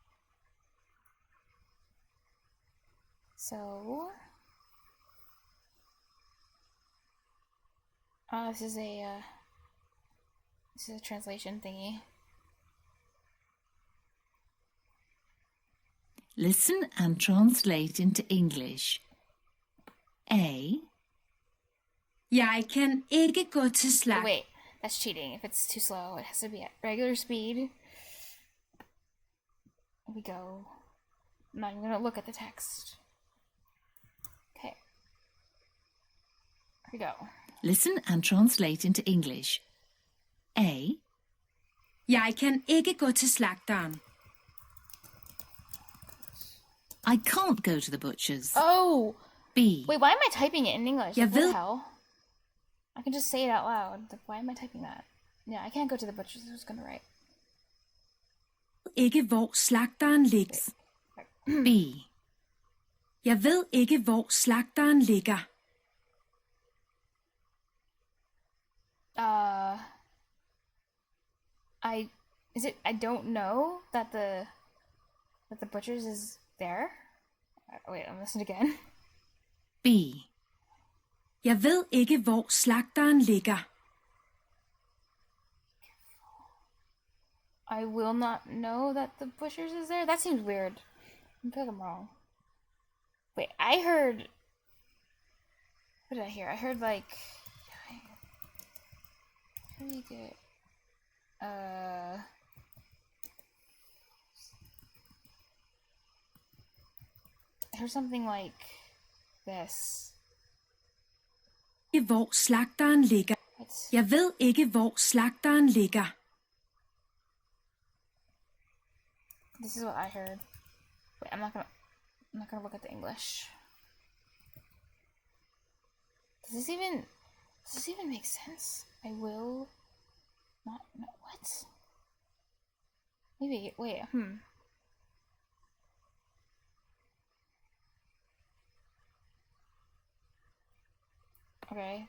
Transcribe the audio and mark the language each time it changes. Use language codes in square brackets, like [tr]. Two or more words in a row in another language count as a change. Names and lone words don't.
[en] So, this is a translation thingy. Listen and translate into English. A. [da] Jeg kan ikke gå til slag. [en] Wait, that's cheating. If it's too slow, it has to be at regular speed. Here we go. I'm not even gonna look at the text. Okay. Here we go. Listen and translate into English. A. [da] Jeg kan ikke gå til slagteren. [en] I can't go to the butcher's. Oh! B. Wait, why am I typing it in English? [da] Jeg [en] Like, what [da] ved- [en] the hell? I can just say it out loud. Like, why am I typing that? Yeah, I can't go to the butcher's. I was gonna write. [da] Ikke hvor slagteren ligger. B. Jeg ved ikke hvor slagteren ligger. [en] I don't know that the butcher's is there. Wait, I'm listening again. B. [da] Jeg ved ikke hvor slagteren ligger. [en] I will not know that the butcher's is there. That seems weird. I feel like I'm wrong. Wait, I heard. What did I hear? I heard like. How do you get? I heard something like this. [da] Ikke hvor slagteren ligger. Jeg ved ikke hvor slagteren ligger. [en] This is what I heard. Wait, I'm not gonna look at the English. Does this even make sense? I will not know what? Maybe, wait, Okay.